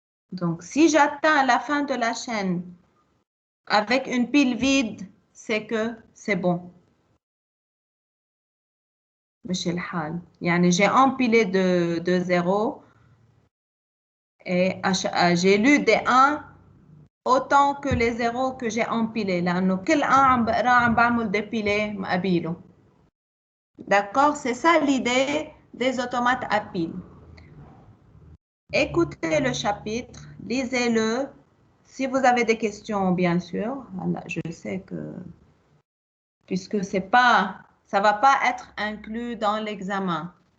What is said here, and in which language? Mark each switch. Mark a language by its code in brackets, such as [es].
[fr] Donc, si j'atteins la fin de la chaîne avec une pile vide, c'est que c'est bon. [ar] مش الحال. [fr] يعني j'ai empilé de 0 et j'ai lu des 1 autant que les 0 que j'ai empilés. [ar] لأنه كل 1 عم بقراه عم بعمل dépiler مقابله. [fr] D'accord? C'est ça l'idée des automates à piles. Écoutez le chapitre, lisez-le. Si vous avez des questions, bien sûr. Voilà, je sais que puisque ça va pas être inclus dans l'examen.